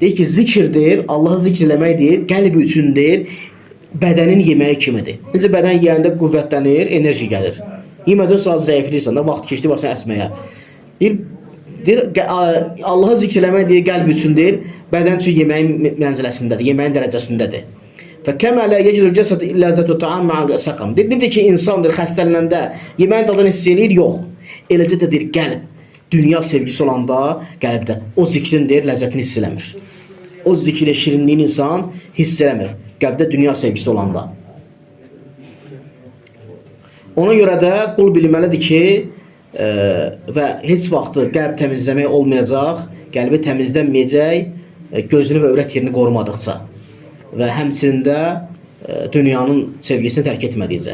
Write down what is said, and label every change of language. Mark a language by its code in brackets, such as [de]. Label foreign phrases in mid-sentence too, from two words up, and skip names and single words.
[az] Deyir ki, zikirdir, Allahı zikr eləməkdir, qəlb üçündür. Bədənin yeməyi kimidir. Necə bədən yeyəndə qüvvətlənir, enerji gəlir. Yemədən sonra zəifləyirsən də, vaxt keçdi başına əsməyə. Deyir, Allahı zikr eləmək deyir, qəlb üçündür, bədən üçün yeməyin mənziləsindədir, yeməyin dərəcəsindədir. [ar] فَكَمَا لَا يَجِدُ الْجَسَدُ إِلَّا ذَاتُ الطَّعَامِ مَعَ السَّقَمِ. [az] Deyir, necə ki insandır, xəstələnəndə yeməyin dadını hiss eləyir, yox. Eləcə də deyir, qəlb, dünya sevgisi olanda qəlbdə o zikrin deyir, ləzzətini hiss eləmir. O zikrin şirinliyini insan hiss eləmir. Qəlbdə dünya sevgisi olanda. Ona görə də qul bilməlidir ki, və heç vaxtı qəlb təmizləmək olmayacaq, qəlbi təmizlənməyəcək, gözünü və övrət yerini qorumadıqca və həmçinin dünyanın sevgisini tərk etmədikcə.